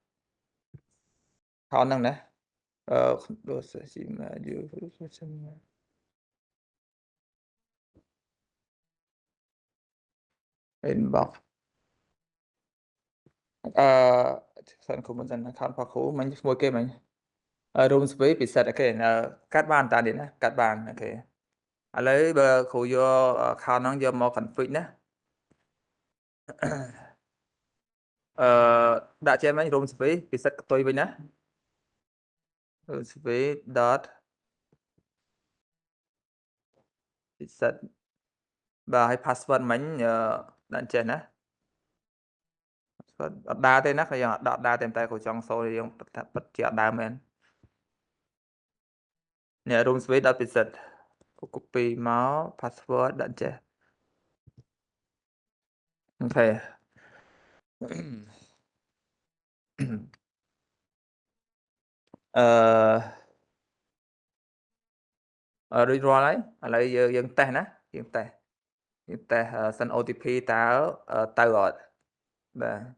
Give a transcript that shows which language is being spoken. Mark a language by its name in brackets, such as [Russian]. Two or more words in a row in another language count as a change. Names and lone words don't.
[English] account [Khmer] ហ្នឹងណា [English] close email you inbox [Khmer] សិនគ្រូមិនសិន account របស់គ្រូមិញឈ្មោះគេមិញ [English] room space [Khmer] ពិសិដ្ឋអូខេកាត់បានតានេះណាកាត់បានអូខេឥឡូវបើគ្រូយក account ហ្នឹងយកមក config ណា ដាក់ចេះមិញ [English] room space [Khmer] ពិសិដ្ឋផ្ទុយវិញណា [English] room space dot [Khmer] ពិសិដ្ឋបាទហើយ password មិញដាក់ចេះណា password អត់ដើរទេណាខ្ញុំអត់ដើរទេតែគ្រូចង់សូយើងពិតជាអត់ដើរមែន នេះ [English] room space dot [Khmer] ពិសិដ្ឋ copy មក password ដាក់ចេះអូខេរួចរាល់ហើយឥឡូវយើងតេស្តណាយើងតេស្តសិន OTP តើទៅអត់បាទ